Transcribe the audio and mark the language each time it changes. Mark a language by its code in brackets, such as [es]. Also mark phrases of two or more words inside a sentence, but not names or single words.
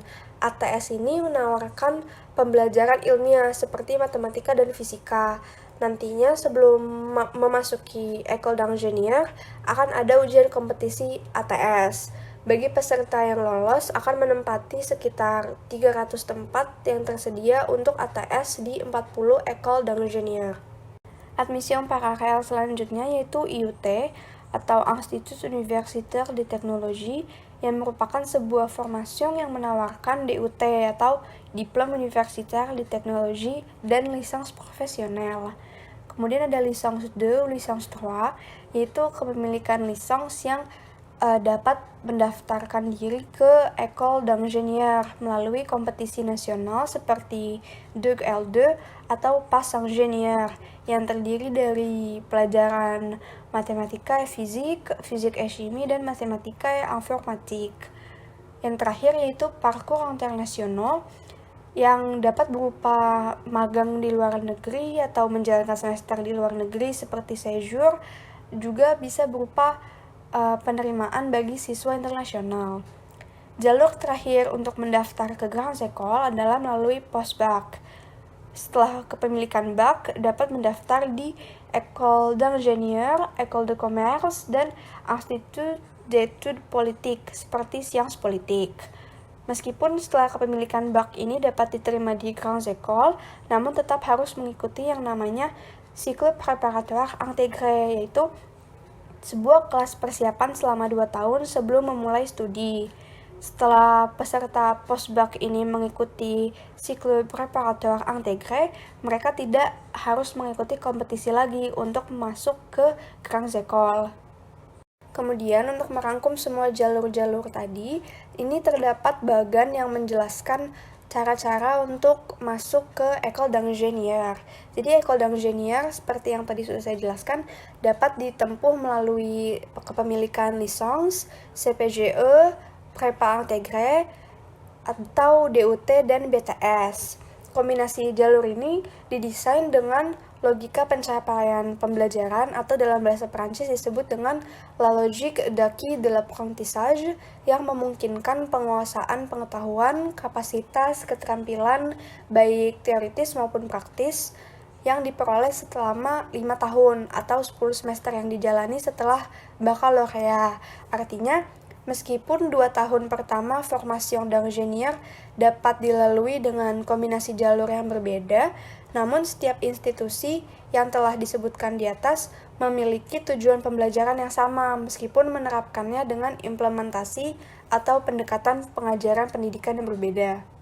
[id] ATS ini menawarkan pembelajaran ilmiah seperti matematika dan fisika. Nantinya sebelum memasuki [fr] École d'Ingénieur [id] akan ada ujian kompetisi ATS. Bagi peserta yang lolos akan menempati sekitar 300 tempat yang tersedia untuk ATS di 40 [fr] École d'Ingénieur. [id] Admission paralel selanjutnya yaitu IUT atau [fr] Institut Universitaire de Technologie, [id] yang merupakan sebuah formasi yang menawarkan DUT atau [fr] Diplôme Universitaire de Technologie [id] dan lisans profesional. Kemudian ada lisans 2, lisans 3, yaitu kepemilikan lisans yang dapat mendaftarkan diri ke École d'Ingénieur melalui kompetisi nasional seperti DUG L2 atau PAS Ingénieur yang terdiri dari pelajaran matematika et fisik, fisik [fr] et chimie, [id] dan matematika [fr] et informatique. [id] Yang terakhir yaitu parcours internasional yang dapat berupa magang di luar negeri atau menjalankan semester di luar negeri seperti séjour, juga bisa berupa penerimaan bagi siswa internasional. Jalur terakhir untuk mendaftar ke [fr] Grande École [id] adalah melalui post-bac. Setelah kepemilikan BAC, dapat mendaftar di [fr] École d'Ingénieur, École de Commerce, [id] dan [fr] Institut d'études politiques [id] seperti [fr] Sciences Politiques. [id] Meskipun setelah kepemilikan BAC ini dapat diterima di [fr] Grande École, [id] namun tetap harus mengikuti yang namanya [fr] cycle préparatoire intégré, [id] yaitu sebuah kelas persiapan selama 2 tahun sebelum memulai studi. Setelah peserta post-bac ini mengikuti [fr] cycle préparatoire intégré, [id] mereka tidak harus mengikuti kompetisi lagi untuk masuk ke [fr] Grande École. [id] Kemudian untuk merangkum semua jalur-jalur tadi, ini terdapat bagan yang menjelaskan cara-cara untuk masuk ke [fr] École d'Ingénieur. [id] Jadi [fr] École d'Ingénieur [id] seperti yang tadi sudah saya jelaskan dapat ditempuh melalui kepemilikan lisans, CPGE, [fr] Prépa Intégré, [id] atau DUT dan BTS. Kombinasi jalur ini didesain dengan logika pencapaian pembelajaran atau dalam bahasa Perancis disebut dengan [fr] la logique d'acquis de l'apprentissage [id] yang memungkinkan penguasaan pengetahuan, kapasitas, keterampilan baik teoritis maupun praktis yang diperoleh selama 5 tahun atau 10 semester yang dijalani setelah baccalauréat. Artinya, meskipun 2 tahun pertama [fr] formation d'ingénieur [id] dapat dilalui dengan kombinasi jalur yang berbeda, namun setiap institusi yang telah disebutkan di atas memiliki tujuan pembelajaran yang sama meskipun menerapkannya dengan implementasi atau pendekatan pengajaran pendidikan yang berbeda.